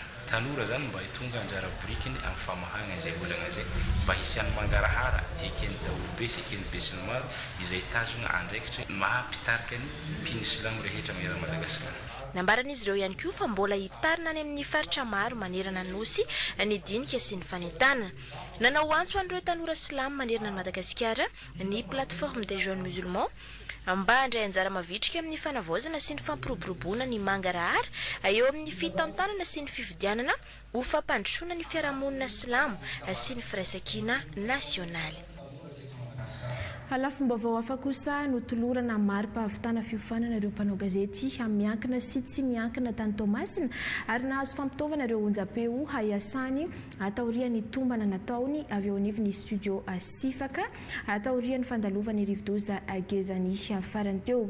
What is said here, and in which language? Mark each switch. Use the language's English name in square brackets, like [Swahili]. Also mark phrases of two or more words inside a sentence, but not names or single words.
[Malagasy] Tanora zany mba hitonga anjara borikiny amin'ny famahagna izay olana zay mba hisiany mangarahara ekeny daolobe sy ekeny be sy ny maro izay tazona andraikitra mahampitarika ny mpino silamo rehetra amin'ny Madagasikara. Nambaran'izy ireo ihany koa fa mbola hitarina any amin'ny faritra maro manerana ny nosy ny dinika sy ny fanentanana. Nanao antso an'ireo tanora silamo manerana ny Madagasikara ny plateforme des jeunes musulmans mba handray anjara mavitrika amin'ny fanavaozana sy ny fampiroboroboana ny mangarahara eo amin'ny fitantanana sy ny fifidianana ho fampandrosoana ny fiarahamonina silamo sy ny firaisankina nasionaly. Halafom-baovao hafa kosa notolorana mari-pahavitana fiofanana ireo mpanao gazety miankina sy tsy miankina tany Tomasina ary nahazo fampitaovana ireo onjam-peo haiasany ataorian'ny tombana nataony avy eo anivon'ny studio Sifaka ataorian'ny fandalovany rivodoza gezany farany teo.